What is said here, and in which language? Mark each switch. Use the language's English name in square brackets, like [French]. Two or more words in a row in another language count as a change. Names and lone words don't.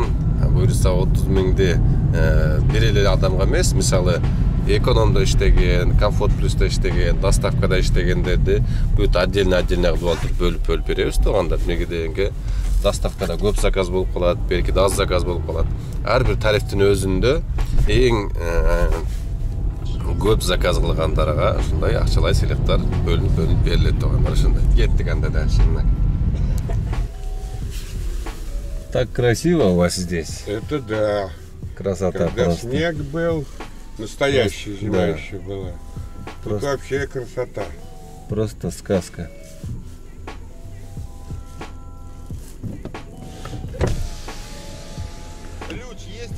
[Kyrgyz] Буюрса 30 000ди бир эле адамга эмес, мисалы экономдо иштеген, комфорт плюста иштеген, доставкада иштегендерди бүт отдельно кылып алып бөлүп беребиз туугандар. Неге дегенге доставкада көп заказ болуп калат, белки аз заказ болуп калат. Ар бир тарифтин өзүндө эң көп заказ кылгандарга ушундай акчалай сыйлыктар бөлүнүп берилет туугандар. Ушундай кеттик анда [Russian] дальше. Так красиво у вас здесь. Это да. Красота. Когда просто. снег был, настоящая зима еще была. Тут вообще красота. Просто сказка. Ключ есть?